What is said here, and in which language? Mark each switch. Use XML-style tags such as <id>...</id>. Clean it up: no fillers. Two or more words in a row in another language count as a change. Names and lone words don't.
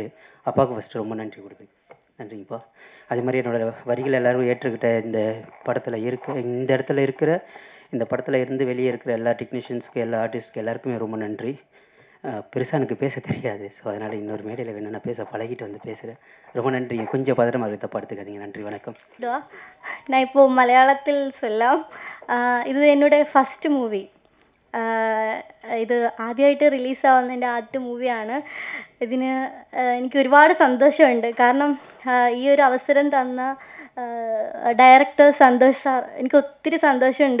<ta>அப்பாவுக்கு ஃபஸ்ட்டு ரொம்ப நன்றி நன்றிங்கப்பா. அதே மாதிரி என்னோடய வரிகள் எல்லோரும் ஏற்றுக்கிட்ட இந்த படத்தில் இந்த இடத்துல இருக்கிற இந்த படத்தில் இருந்து வெளியே இருக்கிற எல்லா டெக்னீஷியன்ஸ்க்கு எல்லா ஆர்டிஸ்ட்க்கு எல்லாருக்குமே ரொம்ப நன்றி. பெருசாக எனக்கு பேச தெரியாது, ஸோ அதனால் இன்னொரு மேடையில் வேணும் நான் பேச பழகிட்டு வந்து பேசுகிறேன். ரொம்ப நன்றிங்க. கொஞ்சம் பதட்டமாக இருக்க தப்பாடுத்துக்காதீங்க. நன்றி, வணக்கம். நான் இப்போது</ta> <ml>മലയാളത്തിൽ ചൊല്ലാം. ഇത് എന്നോട്</ml> <en>first movie.</en> <ml>ഇത് ആദ്യമായിട്ട് റിലീസാവുന്ന എൻ്റെ ആദ്യത്തെ മൂവിയാണ്. ഇതിന് എനിക്ക് ഒരുപാട് സന്തോഷമുണ്ട്. കാരണം ഈ ഒരു അവസരം തന്ന ഡയറക്ടർ സന്തോഷ് സാർ, എനിക്ക് ഒത്തിരി സന്തോഷമുണ്ട്.</ml>